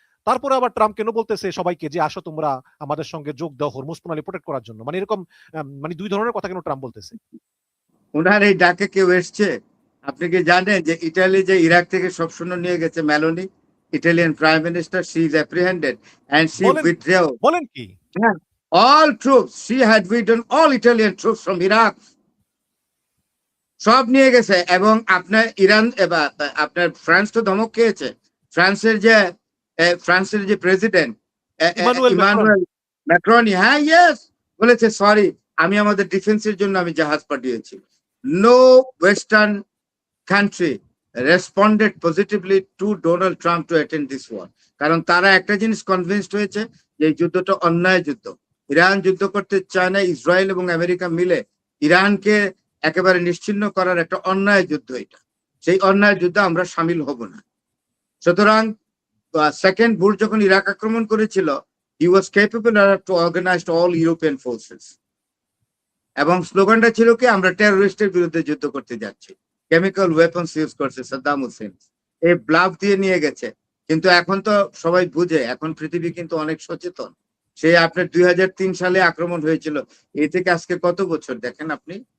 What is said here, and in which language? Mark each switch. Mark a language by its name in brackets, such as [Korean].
[Bangla] তারপরে আবার ট্রাম্প কেন বলতেছে সবাইকে যে আসো তোমরা আমাদের সঙ্গে যোগ দাও হরমুজ প্রণালী প্রোটেক্ট করার জন্য? মানে এরকম মানে দুই ধরনের কথা কেন ট্রাম্প বলতেছে? ওনার এই ডাকে কেউ এসছে? আপনি কি জানেন যে ইটালি যে ইরাক থেকে সব সৈন্য নিয়ে গেছে, Meloni, Italian prime minister, [English] she is apprehended and she [Bangla] বলেন [English] withdraw [Bangla] বলেন কি? [English] all troops. She had withdrawn all Italian troops from Iraq. [Bangla] সব নিয়ে গেছে। এবং আপনার ইরান এবার আপনার ফ্রান্স তো ধমক খেয়েছে। ফ্রান্সের যে president Emmanuel Macron. Emmanuel macaroni, হ্যাঁ, ইয়েস, বলেছে সরি, আমি আমাদের ডিফেন্সের জন্য আমি জাহাজ পাঠিয়েছি। [English] No western country responded positively to Donald Trump to attend this war. [Bangla] কারণ তারা একটা জিনিস কনভিন্সড হয়েছে যে এই যুদ্ধটা অন্যায় যুদ্ধ। ইরান যুদ্ধ করতে চায় না, ইসরায়েল এবং আমেরিকা মিলে ইরানকে একেবারে নিশ্চিহ্ন করার একটা অন্যায় যুদ্ধ এটা। সেই অন্যায় যুদ্ধে আমরা সামিল হব না। সুতরাং সেকেন্ড বুশ যখন ইরাক আক্রমণ করেছিল, [English] he was capable to organize all European forces. [Bangla] এবং স্লোগানটা ছিল কি, আমরা টেররিস্টের বিরুদ্ধে যুদ্ধ করতে যাচ্ছি। কেমিক্যাল ওয়েপন্স ইউজ করছে সাদ্দাম হোসেন, এই ব্লাফ দিয়ে নিয়ে গেছে। কিন্তু এখন তো সবাই বুঝে, এখন পৃথিবী কিন্তু অনেক সচেতন। সেই আপনার 2003 সালে আক্রমণ হয়েছিল, এই থেকে আজকে কত বছর দেখেন আপনি?